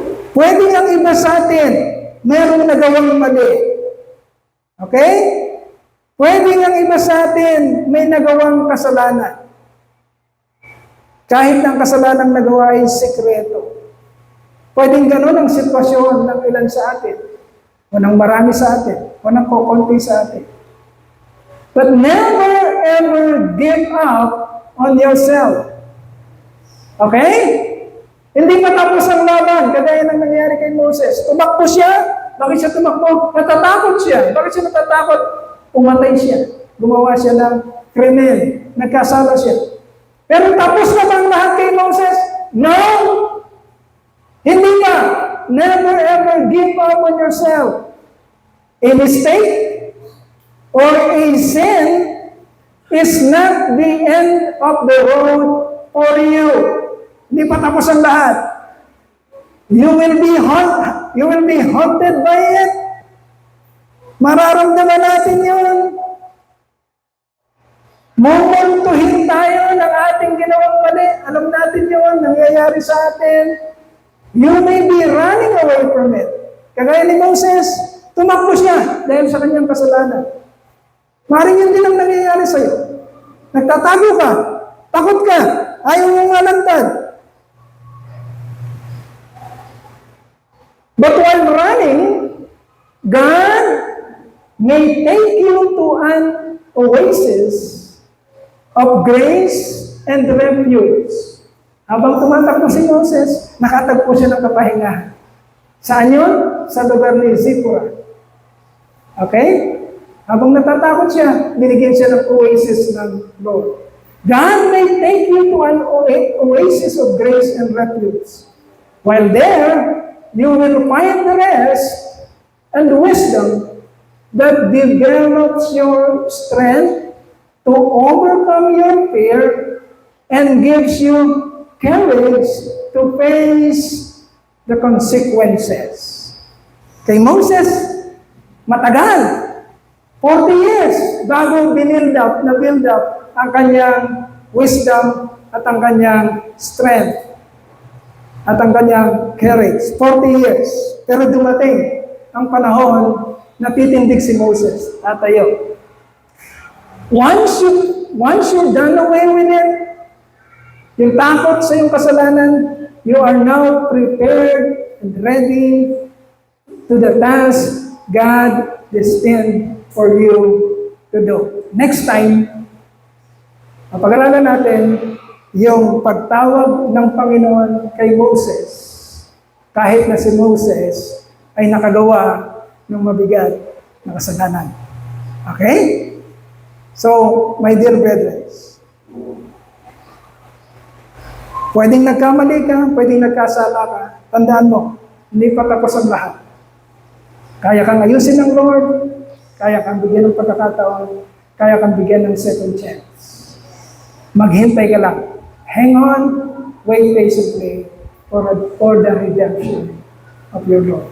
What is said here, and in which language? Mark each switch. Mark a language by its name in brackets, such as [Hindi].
[Filipino] Pwede ang iba sa atin, merong nagawang mali. Okay? Pwede ang iba sa atin, may nagawang kasalanan. Kahit ang kasalanang nagawa ay sikreto. Pwedeng ganun ang sitwasyon ng ilan sa atin. O ng marami sa atin. O ng kukunti sa atin. [English] But never ever give up on yourself. Okay? [Filipino] Hindi pa tapos ang laban, kagaya ng nangyari kay Moses. Tumakbo siya. Bakit siya tumakbo? Natatakot siya. Bakit siya natatakot? Umatay siya. Gumawa siya ng krimen. Nagkasala siya. Pero tapos na bang lahat kay Moses? No! Hindi pa. [English] Never ever give up on yourself. A mistake or a sin is not the end of the road for you. [Filipino] Hindi pa tapos ang lahat. [English] You will be haunted by it. [Filipino] Mararamdaman natin yun. Mumuntuhin tayo ng ating ginawang mali. Alam natin yun, nangyayari sa atin. [English] You may be running away from it. [Filipino] Kagaya ni Moses, tumakbo siya dahil sa kanyang kasalanan. Maring yun din ang nangyayari sa'yo. Nagtatago ka, takot ka, ayaw mong alantad. [English] But while running, God may take you to an oasis of grace and refuge. [Filipino] Habang tumatakbo si Moses, nakatagpo siya ng kapahingahan. Saan yun? Sa lugar ni Zipporah. Okay? Habang natatakot siya, binigyan siya ng oasis ng Lord. [English] God may take you to an oasis of grace and refuge. While there, you will find the rest and the wisdom that develops your strength to overcome your fear and gives you courage to face the consequences. [Filipino] Kay Moses, matagal, 40 years, bago build up ang kanyang wisdom at ang kanyang strength at ang kanyang courage. 40 years. Pero dumating ang panahon na titindig si Moses. Tatayo. [English] Once you're done away with it, [Filipino] yung takot sa iyong kasalanan, [English] you are now prepared and ready to the task God destined for you to do. [Filipino] Next time, mapag-aralan natin yung pagtawag ng Panginoon kay Moses. Kahit na si Moses ay nakagawa ng mabigat na kasalanan. Okay? [English] So, my dear brethren, [Filipino] pwedeng nagkamali ka, pwedeng nagkasala ka, tandaan mo, hindi pa tapos ang lahat. Kaya kang ayusin ng Lord, kaya kang bigyan ng pagkakataon, kaya kang bigyan ng second chance. Maghintay ka lang. [English] Hang on, wait patiently for the redemption of your Lord.